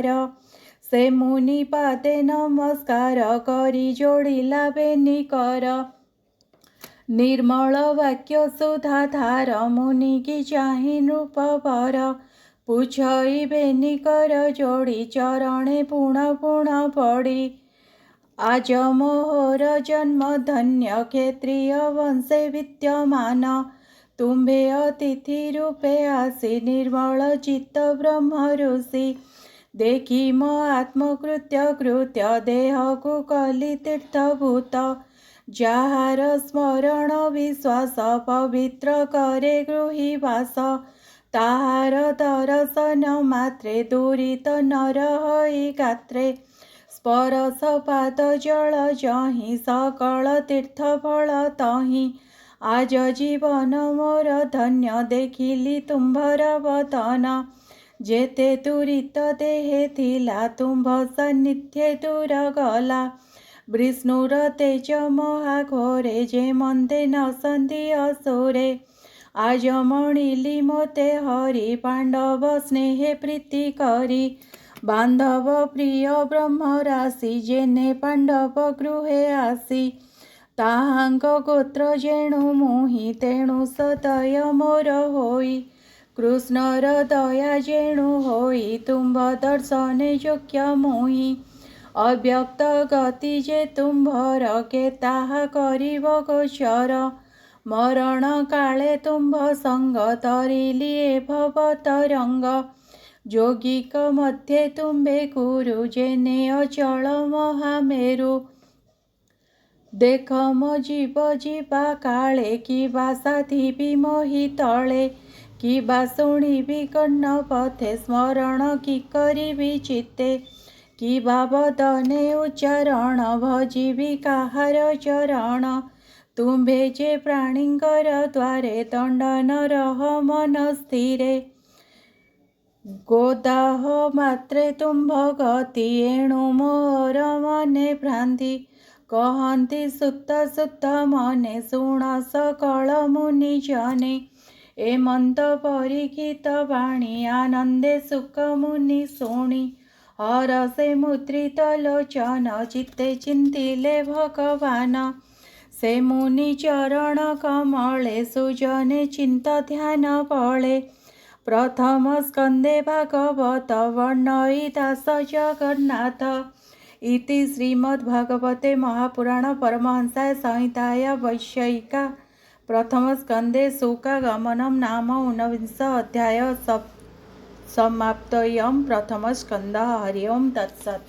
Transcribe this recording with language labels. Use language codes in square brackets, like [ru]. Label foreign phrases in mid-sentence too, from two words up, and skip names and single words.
[or] ସେ ମୁନି ପାଦେ ନମସ୍କାର କରି ଯୋଡ଼ିଲା ବେନି କର, ନିର୍ମଳ ବାକ୍ୟ ସୁଧା ଧାର ମୁନି କି ଚାହି ନୃପବର। ପୁଚ୍ଛଇ ବେନି କର ଯୋଡ଼ି ଚରଣେ ପୁଣ ପୁଣ ପଡ଼ି, ଆଜି ମୋହର ଜନ୍ମ ଧନ୍ୟ କ୍ଷତ୍ରିୟ ବଂଶେ ବିଦ୍ୟମାନ। ତୁମ୍ଭେ ଅତିଥି ରୂପେ ଆସି ନିର୍ମଳ ଚିତ୍ତ ବ୍ରହ୍ମ ଋଷି, ଦେଖି ମୋ ଆତ୍ମକୃତ୍ୟ କୃତ୍ୟ ଦେହ କୋ କଲି ତୀର୍ଥଭୂତ। ଯାହାର ସ୍ମରଣ ବିଶ୍ୱାସ ପବିତ୍ର କରେ ଗୃହୀ ବାସ, ତାହାର ଦର୍ଶନ ମାତ୍ରେ ଦୁରିତ ନର ହଇ ଗାତ୍ରେ। ସ୍ପର୍ଶ ପାଦ ଜଳ ଯହିଁ ସକଳ ତୀର୍ଥ ଫଳ ତହିଁ, ଆଜି ଜୀବନ ମୋର ଧନ୍ୟ ଦେଖିଲି ତୁମ୍ଭର ବଦନ। ଯେତେ ଦୁରିତ ଦେହେ ଥିଲା ତୁମ୍ଭ ସାନ୍ନିଧ୍ୟେ ଦୂର ଗଲା, ବିଷ୍ଣୁର ତେଜ ମହାଘୋରେ ଯେ ମନ୍ଦେ ନସନ୍ତି ଅସୁରେ। ଆଜି ମଣିଲି ମୋତେ ହରି ପାଣ୍ଡବ ସ୍ନେହେ ପ୍ରୀତି କରି, ବାନ୍ଧବ ପ୍ରିୟ ବ୍ରହ୍ମ ରାଶି ଯେନେ ପାଣ୍ଡବ ଗୃହେ ଆସି। ତାହାଙ୍ଗ ଗୋତ୍ର ଯେଣୁ ମୁହିଁ ତେଣୁ ସଦୟ ମୋର ହୋଇ, କୃଷ୍ଣର ଦୟା ଯେଣୁ ହୋଇ ତୁମ୍ଭ ଦର୍ଶନେ ଯୋଗ୍ୟ ମୋହି। ଅବ୍ୟକ୍ତ ଗତି ଯେ ତୁମ୍ଭର କେ ତାହା କରିବ ଗୋଚର, ମରଣ କାଳେ ତୁମ୍ଭ ସଙ୍ଗ ତରିଲି ଭବ ତରଙ୍ଗ। ଯୋଗିକ ମଧ୍ୟେ ତୁମ୍ଭେ ଗୁରୁ ଯେନେ ଅଚଳ ମହାମେରୁ, ଦେଖ ମୋ ଜୀବ ଜୀବା କାଳେ କିବା ସାଧିବି ମୋହି ତଳେ। କିବା ଶୁଣିବି କର୍ଣ୍ଣ ପଥେ ସ୍ମରଣ କି କରିବି ଚିତ୍ତେ, କିବା ବଦନେ ଉଚ୍ଚାରଣ ଭଜିବି କାହାର ଚରଣ। ତୁମ୍ଭେ ଯେ ପ୍ରାଣୀଙ୍କର ଦ୍ୱାରେ ଦଣ୍ଡନ ରହ ମନ ସ୍ଥିରେ ଗୋଦାହ ମାତ୍ରେ ତୁମ୍ଭ ଗତି ଏଣୁ ମୋର ମନେ ଭ୍ରାନ୍ତି କହତି ସୂତ ସୂତ ମନେ ଶୁଣ ସକଳ ମୁନି ଜନେ ଏ ମନ୍ତ ପରୀକ୍ଷିତ ବାଣୀ ଆନନ୍ଦେ ସୁଖ ମୁନି ଶୁଣି ହରଷେ ମୁଦ୍ରିତ ଲୋଚନ ଚିତ୍ତେ ଚିନ୍ତିଲେ ଭଗବାନ ସେ ମୁନି ଚରଣ କମଳେ ସୁଜନେ ଚିନ୍ତ ଧ୍ୟାନ ବଳେ ପ୍ରଥମ ସ୍କନ୍ଦେ ଭାଗବତ ବର୍ଣ୍ଣୟିଦାସ ଜଗନ୍ନାଥ [sa] इति श्रीमद्भागवते महापुराण परमहंसाय संहिताया वैशयिका प्रथम स्कंदे शोकागमनं नाम 19 अध्याय समाप्तयम् प्रथम स्कंद हरि ओम तत्सत्।